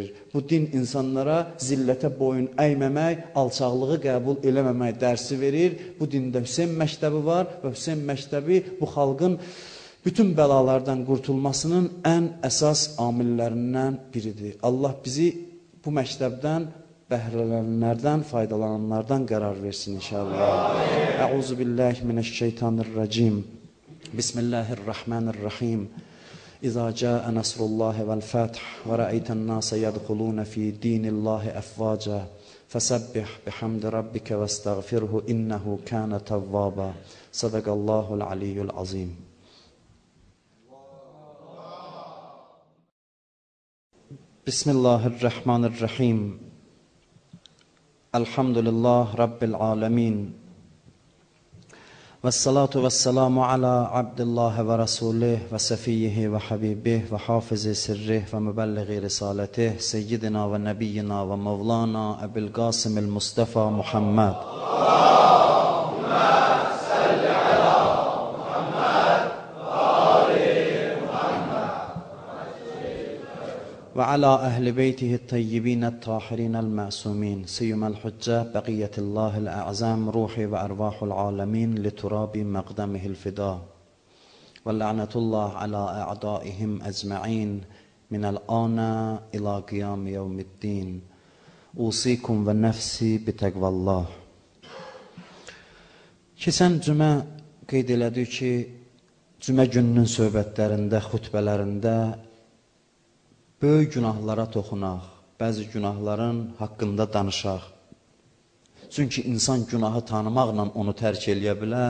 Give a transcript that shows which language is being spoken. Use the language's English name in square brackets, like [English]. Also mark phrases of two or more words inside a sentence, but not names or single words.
[Azerbaijani] Bu din insanlara zillətə boyun əyməmək, alçaqlığı qəbul eləməmək dərsi verir. Bu dində Hüseyn məktəbi var və Hüseyn məktəbi bu xalqın bütün bəlalardan qurtulmasının ən əsas amillərindən biridir. Allah bizi bu məktəbdən bəhrələnlərdən, faydalananlardan qərar versin inşallah. [Arabic] أعوذ بالله من الشيطان الرجيم. بسم الله الرحمن الرحيم. إذا جاء نصر الله والفتح ورأيت الناس يدخلون في دين الله أفواجا فسبح بحمد ربك واستغفره إنه كان توابا. صدق الله العلي العظيم. بسم الله الرحمن الرحيم. الحمد لله رب العالمين. والصلاة والسلام على عبد الله ورسوله وصفيه وحبيبه وحافظ سره ومبلغ رسالته سيدنا ونبينا ومولانا أبي القاسم المصطفى محمد. وعلى أهل بيته الطيبين الطاهرين المعصومين سيما الحجة بقية الله الأعظم روحي وأرواح العالمين لتراب مقدمه الفداء واللعنة الله على أعدائهم أجمعين من الآن إلى قيام يوم الدين أوصيكم ونفسي بتقوى الله. [Azerbaijani] Keçən cümə qeyd elədik ki, cümə gününün söhbətlərində, xutbələrində böyük günahlara toxunaq, bəzi günahların haqqında danışaq. Çünki insan günahı tanımaqla onu tərk eləyə bilər.